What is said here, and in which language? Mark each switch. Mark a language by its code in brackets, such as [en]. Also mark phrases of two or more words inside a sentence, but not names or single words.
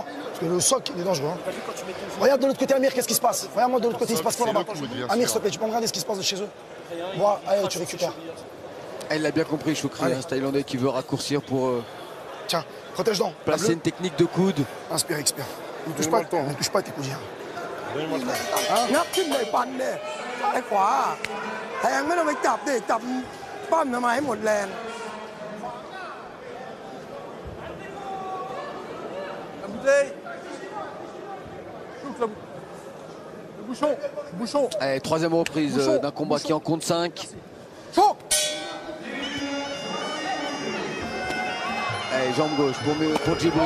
[fr] Parce que le soc, il est dangereux. Regarde de l'autre côté, Amir, qu'est-ce qui se passe? Regarde-moi de l'autre côté, il se passe quoi C'est là-bas? le coude, bien Amir, sûr. s'il te plaît, tu peux me regarder ce qui se passe de chez eux? Moi, allez, tu récupères. Elle l'a bien compris, Choukri, Allez. ce Thaïlandais qui veut raccourcir pour Tiens, protège donc. Placer une technique de coude. Inspire, expire. Ne touche pas tes coudes. [th] งับขึ้นเลยฟันเนี่ยไอ้ขวาแทงไม่ต้องไปจับดิจับปั้มทำไมให้หมดแรง [fr] La bouteille. Shoot, le bouchon. Bouchon. Allez, troisième reprise d'un combat qui en compte 5. Chaud. Allez, jambe gauche pour Djibril.